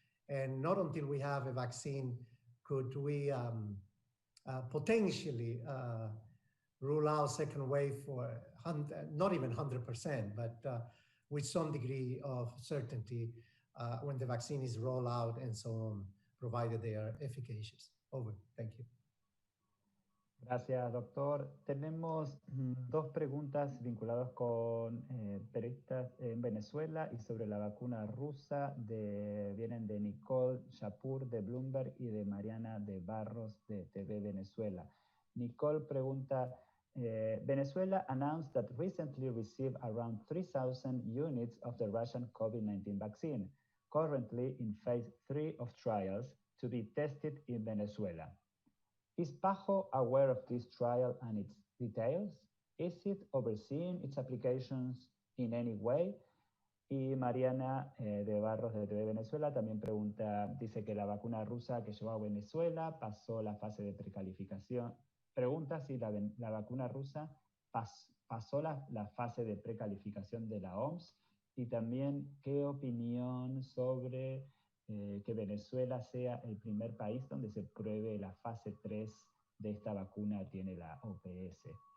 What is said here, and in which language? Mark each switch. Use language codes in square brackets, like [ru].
[en] And not until we have a vaccine could we potentially rule out second wave for not even 100%, but with some degree of certainty when the vaccine is rolled out and so on, provided they are efficacious. Over. Thank you. [es] Gracias, doctor. Tenemos dos preguntas vinculadas con periodistas en Venezuela y sobre la vacuna rusa. Vienen de Nicole Shapur de Bloomberg y de Mariana de Barros de TV Venezuela. Nicole pregunta, [en] Venezuela announced that recently received around 3,000 units of the Russian COVID-19 vaccine, currently in phase 3 of trials to be tested in Venezuela. Is PAHO aware of this trial and its details? Is it overseeing its applications in any way? [es] Y Mariana de Barros de TV Venezuela también pregunta, dice que la vacuna rusa que llegó a Venezuela pasó la fase de precalificación. Pregunta si la vacuna rusa pasó la fase de precalificación de la OMS y también qué opinión sobre que Venezuela sea el primer país donde se pruebe la fase 3 de esta vacuna tiene la OPS.